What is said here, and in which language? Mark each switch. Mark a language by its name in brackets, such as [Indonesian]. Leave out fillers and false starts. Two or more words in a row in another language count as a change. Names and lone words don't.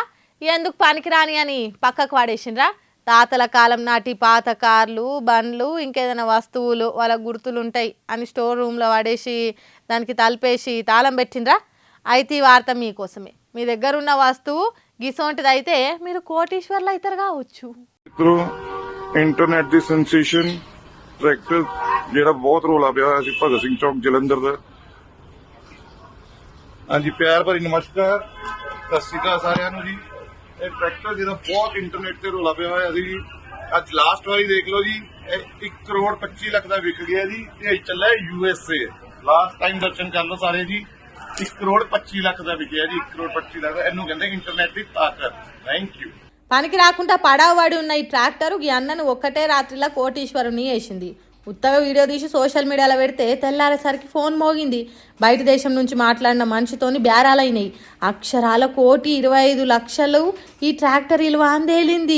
[Telugu] ఎందుకు పనికిరాని అని పక్కకు వాడేసిండ్రా? తాతల కాలం నాటి పాత కార్లు, బండ్లు, ఇంకేదైనా వస్తువులు వాళ్ళ గుర్తులు ఉంటాయి అని [English] store roomలో [Telugu] వాడేసి దానికి తలుపేసి తాళం పెట్టిండ్రా? అయితే ఈ వార్త మీకోసమే. మీ దగ్గర ఉన్న వస్తువు గిసోంటిది అయితే మీరు కోటీశ్వర్లు అవుతారు కావచ్చు. [Punjabi] ਇੰਟਰਨੈਟ ਦੀ ਸੈਂਸੇਸ਼ਨ ਟਰੈਕਟਰ ਜਿਹੜਾ ਬਹੁਤ ਰੌਲਾ ਪਿਆ ਹੋਇਆ ਸੀ ਭਗਤ ਸਿੰਘ ਚੌਕ ਜਲੰਧਰ ਦਾ। ਹਾਂਜੀ ਪਿਆਰ ਭਰੀ ਨਮਸਕਾਰ, ਸਤਿ ਸ਼੍ਰੀ ਅਕਾਲ ਸਾਰਿਆਂ ਨੂੰ ਜੀ। ਇਹ ਟਰੈਕਟਰ ਜਿਹਦਾ ਬਹੁਤ ਇੰਟਰਨੈਟ ਤੇ ਰੌਲਾ ਪਿਆ ਹੋਇਆ ਸੀ ਜੀ, ਅੱਜ ਲਾਸਟ ਵਾਰੀ ਦੇਖ ਲਓ ਜੀ, 1 ਕਰੋੜ 25 ਲੱਖ ਦਾ ਵਿਕ ਗਿਆ ਜੀ ਤੇ ਇਹ ਚੱਲਿਆ USA। [English] last time [Punjabi] ਦਰਸ਼ਨ ਕਰ ਲਓ ਸਾਰੇ ਜੀ, 1 ਕਰੋੜ 25 ਲੱਖ ਦਾ ਵਿਕਿਆ ਜੀ, 1 ਕਰੋੜ 25 ਲੱਖ। ਇਹਨੂੰ ਕਹਿੰਦੇ ਇੰਟਰਨੈਟ ਦੀ ਤਾਕਤ। [English] thank you. [Telugu] పనికి రాకుండా పడావడి ఉన్న ఈ ట్రాక్టర్ ఈ అన్నను ఒక్కటే రాత్రిలో కోటీశ్వరుని వేసింది. ఉత్తగా వీడియో తీసి [English] social mediaలో [Telugu] పెడితే తెల్లారేసరికి ఫోన్ మోగింది. బయట దేశం నుంచి మాట్లాడిన మనిషితోని బేరాలైనాయి. అక్షరాల 1,25,00,000 ఈ ట్రాక్టర్ విలువ అందేలింది.